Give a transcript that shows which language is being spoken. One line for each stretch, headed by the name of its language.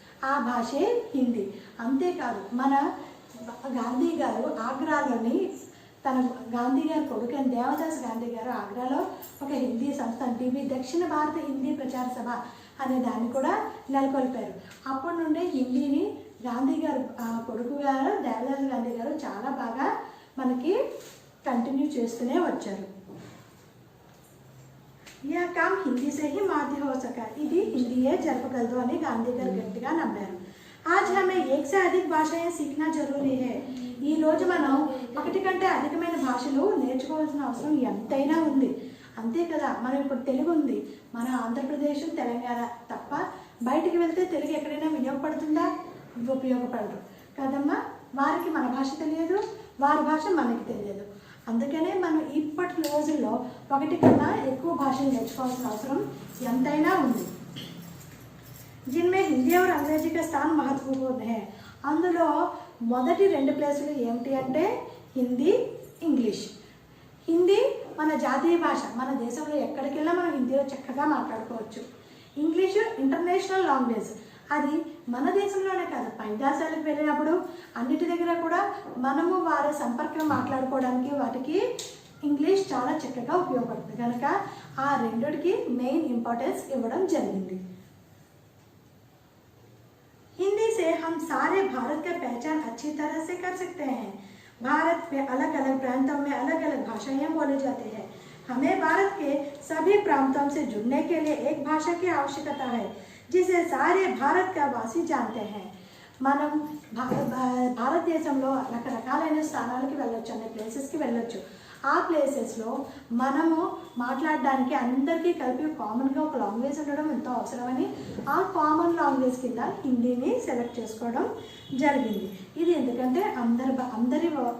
Telugu: ఆ భాషే హిందీ. అంతేకాదు మన గాంధీ గారు ఆగ్రాలోని గాంధీ గారి కొడుకైన దేవదాస్ గాంధీ గారు ఆగ్రాలో ఒక హిందీ సంస్థ టీవీ దక్షిణ భారత హిందీ ప్రచార సభ అనే దాన్ని కూడా నెలకొల్పారు. అప్పటి నుండే హిందీని గాంధీ గారు కొడుకు గారు దేవదాస్ గాంధీ గారు చాలా బాగా మనకి కంటిన్యూ చేస్తూనే వచ్చారు.
Hindi: यह काम हिंदी से ही माध्य हो सका.
Telugu: ఇది హిందీయే జరపగలదు అని గాంధీ గారు గట్టిగా నమ్మారు.
Hindi: आज हमें एक से अधिक भाषाएं सीखना जरूरी है.
Telugu: ఈ రోజు మనం ఒకటి కంటే అధికమైన భాషలు నేర్చుకోవాల్సిన అవసరం ఎంతైనా ఉంది. అంతే కదా, మనం ఇప్పుడు తెలుగు ఉంది, మన ఆంధ్రప్రదేశ్ తెలంగాణ తప్ప బయటికి వెళ్తే తెలుగు ఎక్కడైనా వినియోగపడుతుందా? ఉపయోగపడదు కదమ్మా. వారికి మన భాష తెలియదు, వారి భాష మనకి తెలియదు. అందుకనే మనం ఇప్పటి రోజుల్లో ఒకటి కన్నా ఎక్కువ భాషలు నేర్చుకోవాల్సిన అవసరం ఎంతైనా ఉంది.
Hindi: जिनमें हिंदी और अंग्रेजी का स्थान महत्वपूर्ण है.
Telugu: అందులో మొదటి 2 ప్లేసులు ఏమిటి అంటే హిందీ, ఇంగ్లీష్. హిందీ మన జాతీయ భాష, మన దేశంలో ఎక్కడికి వెళ్ళినా మనం హిందీలో చక్కగా మాట్లాడుకోవచ్చు. ఇంగ్లీషు ఇంటర్నేషనల్ లాంగ్వేజ్, అది మన దేశంలోనే కాదు పై దేశాలకు వెళ్ళినప్పుడు అన్నిటి దగ్గర కూడా మనము వారి సంపర్కం మాట్లాడుకోవడానికి వాటికి ఇంగ్లీష్ చాలా చక్కగా ఉపయోగపడుతుంది. కనుక ఆ రెండిటికి మెయిన్ ఇంపార్టెన్స్ ఇవ్వడం జరిగింది.
Hindi: हिंदी से हम सारे भारत का पहचान अच्छी तरह से कर सकते हैं. भारत में अलग अलग प्रांतों में अलग अलग भाषाएं बोली जाती हैं. हमें भारत के सभी प्रांतों से जुड़ने के लिए एक भाषा की आवश्यकता है जिसे सारे भारत का वासी जानते हैं.
Telugu: మనం భారతదేశంలో రకరకాలైన స్థానాలకి వెళ్ళొచ్చు, అనే ప్లేసెస్కి వెళ్ళొచ్చు. ఆ ప్లేసెస్లో మనము మాట్లాడడానికి అందరికీ కలిపి కామన్గా ఒక లాంగ్వేజ్ ఉండడం ఎంతో అవసరమని ఆ కామన్ లాంగ్వేజ్ కింద హిందీని సెలెక్ట్ చేసుకోవడం జరిగింది. ఇది ఎందుకంటే అందరి